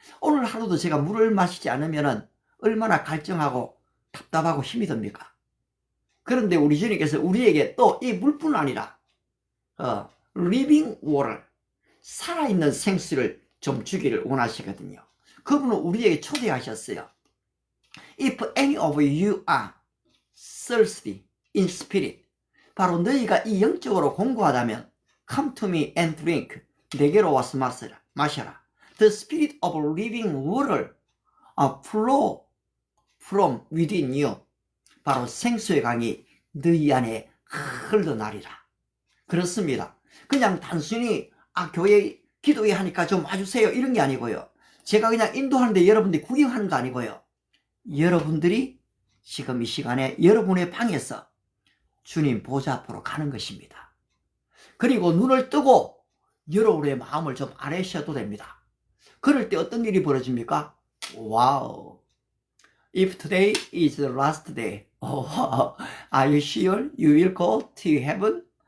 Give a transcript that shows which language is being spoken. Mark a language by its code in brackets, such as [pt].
[ko] 오늘 하루도 제가 물을 마시지 않으면 얼마나 갈증하고 답답하고 힘이 듭니까? 그런데 우리 주님께서 우리에게 또 이 물뿐 아니라 living water, 살아있는 생수를 좀 주기를 원하시거든요. 그분은 우리에게 초대하셨어요. [en] If any of you are thirsty in spirit, [ko] 바로 너희가 이 영적으로 공고하다면 [en] come to me and drink, [ko] 내게로 와서 마셔라. [en] The spirit of living water, flow from within you. [ko] 바로 생수의 강이 너희 안에 흘러나리라. 그렇습니다. 그냥 단순히 교회 기도회 하니까 좀 와주세요 이런 게 아니고요. 제가 그냥 인도하는데 여러분들이 구경하는 거 아니고요. 여러분들이 지금 이 시간에 여러분의 방에서 주님 보좌 앞으로 가는 것입니다. 그리고 눈을 뜨고 여러분의 마음을 좀 아뢰셔도 됩니다. 그럴 때 어떤 일이 벌어집니까? 와우. [en] If today is the last day, are you sure you will go to heaven?